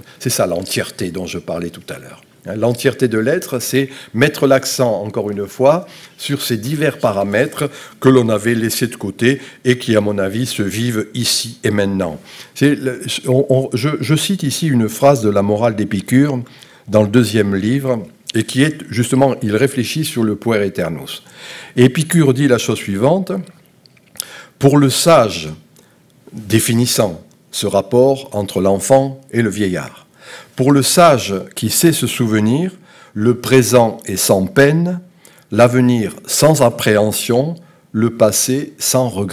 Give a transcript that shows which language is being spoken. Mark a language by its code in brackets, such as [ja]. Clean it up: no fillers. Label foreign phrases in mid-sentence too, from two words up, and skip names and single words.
[fr] C'est ça l'entièreté dont je parlais tout à l'heure. L'entièreté de l'être, c'est mettre l'accent, encore une fois, sur ces divers paramètres que l'on avait laissés de côté et qui, à mon avis, se vivent ici et maintenant. Je cite ici une phrase de la morale d'Épicure dans le 2e livre, et qui est, justement, il réfléchit sur le [la] puer aeternus. [fr] Et Épicure dit la chose suivante, « Pour le sage, définissant ce rapport entre l'enfant et le vieillard, pour le sage qui sait se souvenir, le présent est sans peine, l'avenir sans appréhension, le passé sans regret.